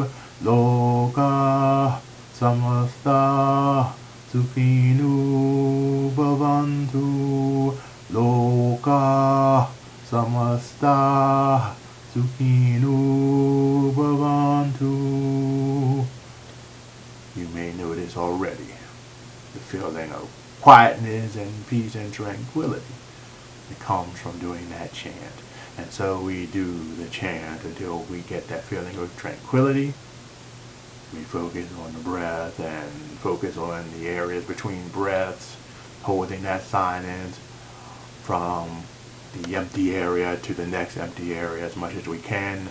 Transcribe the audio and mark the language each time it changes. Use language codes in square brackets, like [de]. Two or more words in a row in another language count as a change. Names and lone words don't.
[sa] Loka samasta sukhinu bhavantu. Loka samasta sukhinu bhavantu. [en] You may notice already the feeling of quietness and peace and tranquility that comes from doing that chant. And so we do the chant until we get that feeling of tranquility. We focus on the breath and focus on the areas between breaths, holding that silence from the empty area to the next empty area as much as we can.